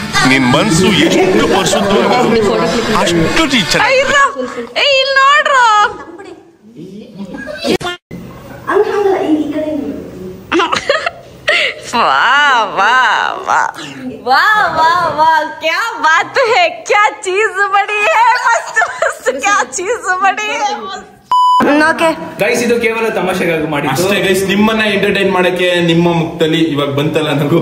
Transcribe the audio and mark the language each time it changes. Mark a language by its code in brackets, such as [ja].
[kn] ನಿನ್ ಮನ್ಸು ಎಷ್ಟು ಪರಿಶುದ್ಧವಾಗಿದೆ ಅಷ್ಟು ಚೆನ್ನಾಗಿ ಇಲ್ಲಿ ನೋಡ್ರು [hi] वाह वाह वाह वाह वाह वाह क्या बात है क्या चीज बड़ी है मस्त मस्त क्या चीज बड़ी है ಓಕೆ [kn] ಗೈಸ್ ಇದು ಕೇವಲ ತಮಾಷೆಗಾಗಿ ಮಾಡಿದ್ದು ಅಷ್ಟೇ ಗೈಸ್ ನಿಮ್ಮನ್ನ ಎಂಟರ್ಟೈನ್ ಮಾಡಕ್ಕೆ ನಿಮ್ಮ ಮುಖದಲ್ಲಿ ಇವಾಗ ಬಂತಲ್ಲ ನನಗೂ